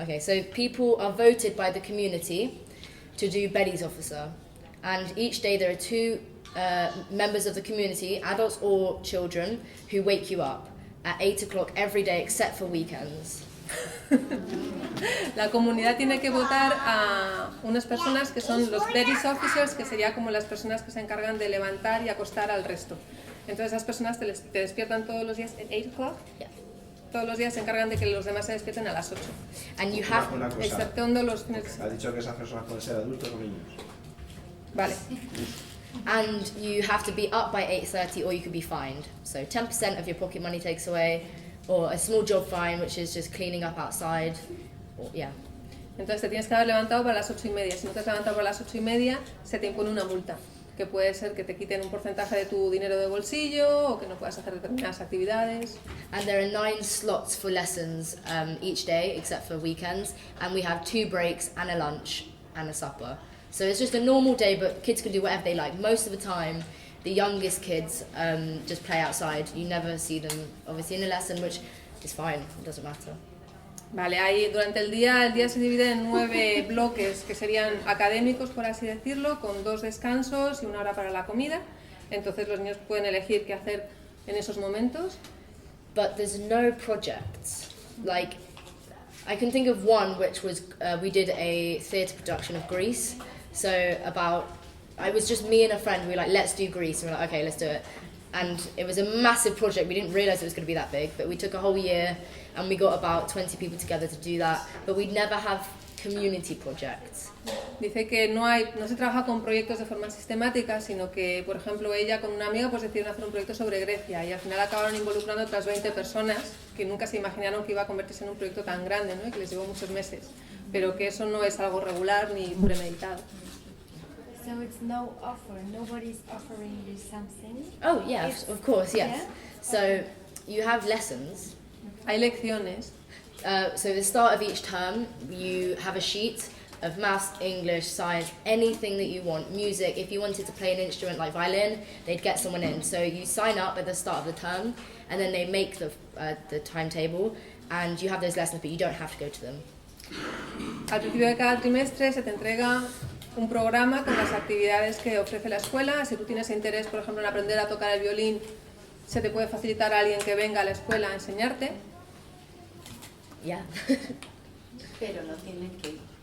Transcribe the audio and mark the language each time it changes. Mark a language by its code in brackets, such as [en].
[en] Okay, so people are voted by the community to do Betty's officer, and each day there are two members of the community, adults or children, who wake you up at 8 o'clock every day except for weekends. [es] La comunidad tiene que votar a unas personas que son los Betty's Officers, que sería como las personas que se encargan de levantar y acostar al resto. Entonces esas personas te despiertan todos los días [en] at 8 o'clock. Yeah. [es] Todos los días se encargan de que los demás se despierten a las 8. [en] And you have [es] Una cosa, Exceptuando los fines de ha semana. dicho que esas personas pueden ser adultos o niños. Vale. [en] and you have to be up by 8:30 or you could be fined. So 10% of your pocket money takes away, or a small job fine, which is just cleaning up outside. Or, yeah. [es] Entonces te tienes que haber levantado para las 8:30. Si no te has levantado para las 8:30, se te impone una multa, que puede ser que te quiten un porcentaje de tu dinero de bolsillo o que no puedas hacer determinadas actividades. [en] And there are 9 slots for lessons each day, except for weekends. And we have 2 breaks and a lunch and a supper. So it's just a normal day, but kids can do whatever they like. Most of the time, the youngest kids just play outside. You never see them, obviously, in a lesson, which is fine. It doesn't matter. [es] Vale, ahí durante el día se divide en 9 bloques que serían académicos, por así decirlo, con 2 descansos y 1 hora para la comida. Entonces los niños pueden elegir qué hacer en esos momentos. [en] But there's no projects. Like, I can think of one, which was we did a theatre production of Grease. So it was just me and a friend. We were like, let's do Grease. And we're like, okay, let's do it. And it was a massive project. We didn't realise it was going to be that big, but we took a whole year and we got about 20 people together to do that. But we'd never have community projects. [es] Dice que no se trabaja con proyectos de forma sistemática, sino que, por ejemplo, ella con una amiga pues decidieron hacer un proyecto sobre Grecia y al final acabaron involucrando a otras 20 personas que nunca se imaginaron que iba a convertirse en un proyecto tan grande, ¿no? Y que les llevó muchos meses, pero que eso no es algo regular ni premeditado. [en] So it's no offer. Nobody's offering you something. Oh, yeah, of course, yes. Yeah? So you have lessons. [es] Hay lecciones. [en] So at the start of each term, you have a sheet of maths, English, science, anything that you want, music. If you wanted to play an instrument like violin, they'd get someone in. So you sign up at the start of the term, and then they make the timetable, and you have those lessons, but you don't have to go to them. [es] Al principio de cada trimestre se te entrega un programa con las actividades que ofrece la escuela. Si tú tienes interés, por ejemplo, en aprender a tocar el violín, se te puede facilitar a alguien que venga a la escuela a enseñarte. [en] Yeah. [es] Pero no tienes que ir.